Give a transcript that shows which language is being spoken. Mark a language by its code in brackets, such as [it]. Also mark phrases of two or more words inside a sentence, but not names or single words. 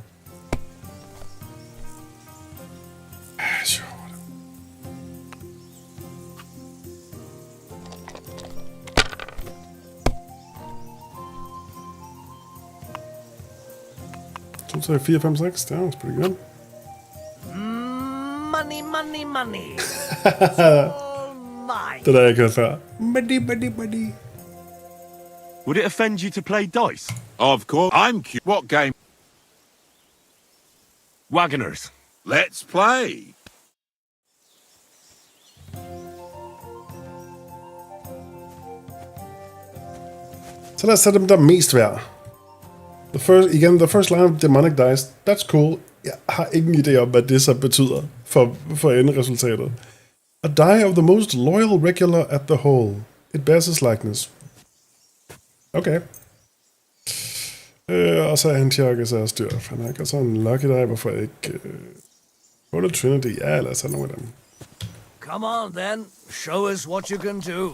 [da] Sjovt. To, 3, 4, 5, 6. Det er også [en] pretty good. Money, money, money. [da] Det der jeg ikke hørt før. [en] Money, money, money. Would it offend you to play dice? Of course. I'm cute. What game? Wagoners. Let's play. [da] Så lad os tage dem, der er mest værd. [en] The first line of demonic dice. That's cool. [da] Jeg har ingen idé om, hvad det så betyder for enderesultatet. [en] A die of the most loyal regular at the whole. It bears his likeness. [da] Okay. Og så er han Tryk så styr. Han har ikke sådan en [en] lucky die, [da] hvorfor jeg ikke... [en] Holy Trinity, [da] ja, lad os have nogle af dem. [en] Come on then, show us what you can do.